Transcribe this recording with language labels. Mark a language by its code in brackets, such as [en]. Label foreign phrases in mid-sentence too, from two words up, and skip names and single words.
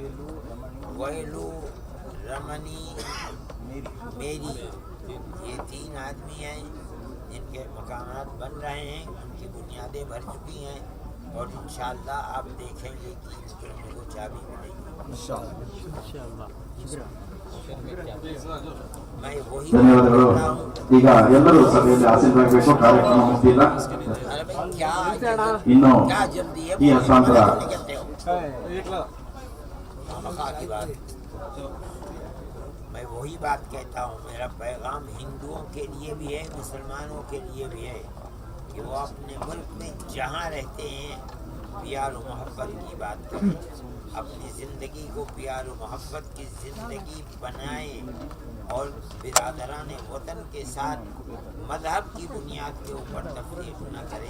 [ur] ویلو، رمنی، میری، یہ 3 آدمی ہیں جن کے مقامات بن رہے ہیں، ان کی بنیادیں بھر چکی ہیں، اور [ar] انشاءاللہ [ur] آپ دیکھیں گے کہ ان کو ہم کو چابی ملے گی۔ میں وہی [kn] ಧನ್ಯವಾದಗಳು. [ur] بتا ہوں۔ [kn] ಈಗ ಎಲ್ಲರೂ ಸಭೆಯಲ್ಲಿ ಆಸೀನರಾಗಬೇಕು. ಕಾರ್ಯಕ್ರಮ ಮುಗಿದಿಲ್ಲ. [ur] ارے بھائی کیا [kn] ಇನ್ನು [ur] کیا جلدی ہے؟ [kn] ಈ ಹಸ್ತಾಂತರ [ur] کہتے ہو خامخواہ کی بات۔ میں وہی بات کہتا ہوں، میرا پیغام ہندوؤں کے لیے بھی ہے، مسلمانوں کے لیے بھی ہے، کہ وہ اپنے ملک میں جہاں رہتے ہیں پیار و محبت کی بات کریں، اپنی زندگی کو پیار و محبت کی زندگی بنائیں، اور برادران وطن کے ساتھ مذہب کی بنیاد کے اوپر تفریق نہ کریں۔